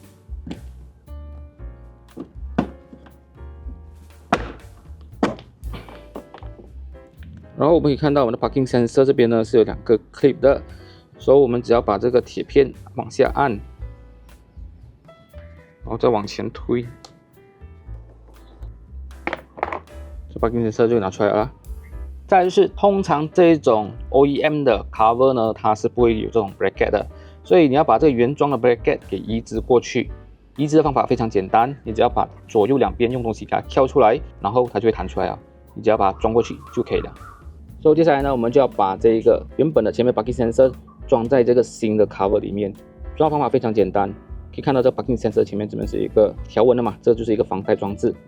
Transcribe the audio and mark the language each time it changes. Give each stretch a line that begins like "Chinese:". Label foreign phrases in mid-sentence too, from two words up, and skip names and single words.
Chinese: 然后我们可以看到我们的
English: parking sensor
Chinese: 這邊呢是有2個 clip 的，所以我們只要把這個鐵片往下按，然後再往前推，這 parking sensor 就拿出來了。再來就是通常這種 OEM 的 cover 呢，它是不會有這種 bracket 的，所以你要把這個原裝的 bracket 給移植過去。移植的方法非常簡單，你只要把左右兩邊用東西給它撬出來，然後它就會彈出來了，你只要把它裝過去就可以了。所以接下來呢，我們就要把這個原本的前面
English: parking sensor
Chinese: 裝在這個新的 cover 裡面。裝的方法非常簡單，可以看到這個
English: parking sensor
Chinese: 前面這邊是一個條紋的嘛，這就是一個防呆裝置。